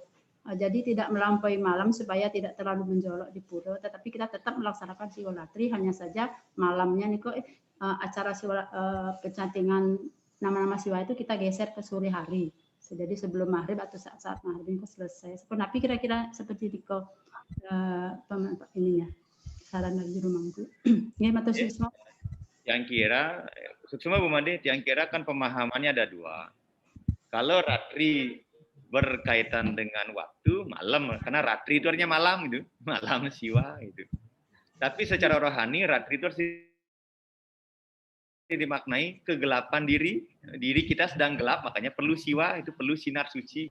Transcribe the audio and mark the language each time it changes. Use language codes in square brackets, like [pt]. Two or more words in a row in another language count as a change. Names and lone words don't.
[id] Jadi tidak melampaui malam supaya tidak terlalu menjolok di pura, tetapi kita tetap melaksanakan siwaratri, hanya saja malamnya Niko acara pencantingan nama-nama siwa itu kita geser ke sore hari. Jadi sebelum maghrib atau saat maghrib itu selesai. Tapi kira-kira seperti Niko ininya. Saran dari Juru Mangku. [jv] Nggih, matur suwun. [id] Yang kira, Suksma Bu Made, yang kira kan pemahamannya ada dua. Kalau ratri berkaitan dengan waktu, malam, karena ratri itu artinya malam gitu, malam siwa gitu. Tapi secara rohani, ratri itu harus dimaknai kegelapan diri kita sedang gelap, makanya perlu siwa, itu perlu sinar suci.